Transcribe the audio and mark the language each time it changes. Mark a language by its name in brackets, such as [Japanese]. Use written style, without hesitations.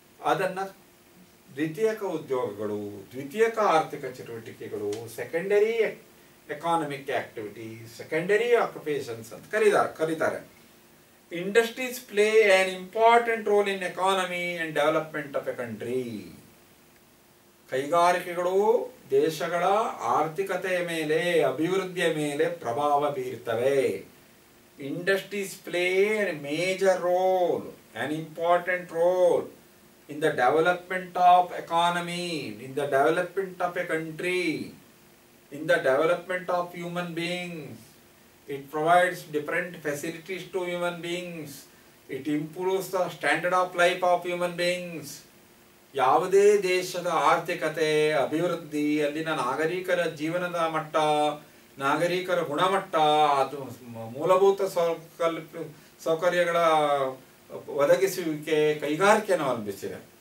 [Kannada] ಅದನ್ನು ದ್ವಿತೀಯಕ ಉದ್ಯೋಗಗಳು, ದ್ವಿತೀಯಕ ಆರ್ಥಿಕ ಚಟುವಟಿಕೆಗಳು, secondary economic activities, secondary occupations ಅಂತ ಕರೀತಾರೆ. [English] Industries play an important role in economy and development of a country. [Kannada] ಕೈಗಾರಿಕೆಗಳು ದೇಶಗಳ ಆರ್ಥಿಕತೆಯ ಮೇಲೆ, ಅಭಿವೃದ್ಧಿಯ ಮೇಲೆ ಪ್ರಭಾವ ಬೀರ್ತವೆ. [English] Industries play a major role, an important role in the development of economy, in the development of a country, in the development of human beings. It provides different facilities to human beings. It improves the standard of life of human beings. [Kannada] ಯಾವುದೇ ದೇಶದ ಆರ್ಥಿಕತೆ, ಅಭಿವೃದ್ಧಿ, ಅಲ್ಲಿನ ನಾಗರಿಕರ ಜೀವನದ ಮಟ್ಟ, ನಾಗರಿಕರ ಗುಣಮಟ್ಟ, ಅದು ಮೂಲಭೂತ ಸೌಕರ್ಯಗಳ ಒದಗಿಸುವಿಕೆ ಕೈಗಾರಿಕೆಯನ್ನು ಅವಲಂಬಿಸಿದೆ.